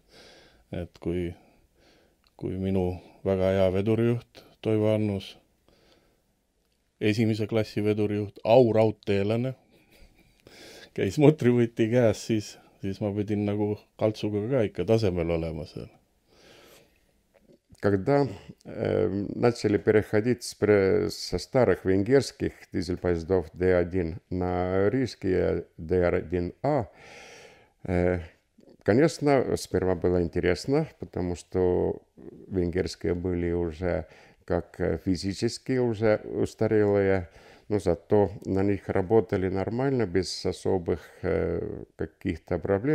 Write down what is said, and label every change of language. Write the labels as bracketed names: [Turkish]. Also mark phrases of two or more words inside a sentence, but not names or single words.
[Estonian] Et kui minu väga hea vedurijuht Toivo Annus, esimese klassi vedurijuht, auraudteelane, käis motrivõti käes, siis ma pidin nagu kaltsuga ka ikka tasemel olema seal. [Russian] Когда начали переходить со старых венгерских дизель-поездов D1 на рижские DR1A, конечно, сперва было интересно, потому что венгерские были уже как физически уже устарелые, но зато на них работали нормально, без особых каких-то проблем.